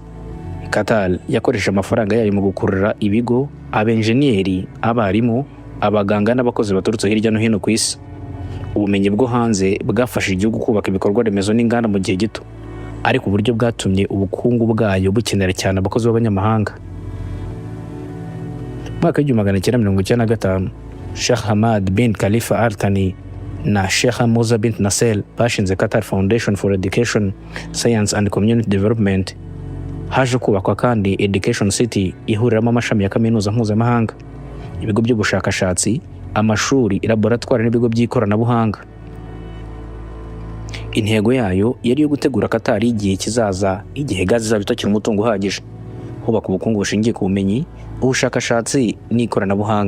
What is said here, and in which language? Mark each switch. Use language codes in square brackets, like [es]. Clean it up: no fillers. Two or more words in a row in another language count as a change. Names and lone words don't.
[rw] Qatar yakoresha amafaranga yayo mu gukurura ibigo, abenjeniyeri, abarimu, abaganga n'abakozi baturutse hirya no hino ku isi. Ubumenyi bwo hanze bwafasha igihugu kubaka ibikorwa remezo n'inganda mu gihe gito, ariko uburyo bwatumye ubukungu bwayo bukenera cyane abakozi b'abanyamahanga. Mu mwaka w'1995 Sheikh Hamad bin Khalifa Al Thani na Sheikh Moza bint Nasser bashinze Qatar Foundation for Education, Science and Community Development. Haje kubakwa kandi Education City ihuriramo amashami ya kaminuza mpuzamahanga, ibigo by'ubushakashatsi, amashuri, laboratoire n'ibigo by'ikoranabuhanga. Intego yayo yari yo gutegura Qatar igihe kizaza, igihe gaze izaba itakiri umutungo uhagije, hubaka ubukungu bushingiye ku bumenyi, ubushakashatsi n'ikoranabuhanga.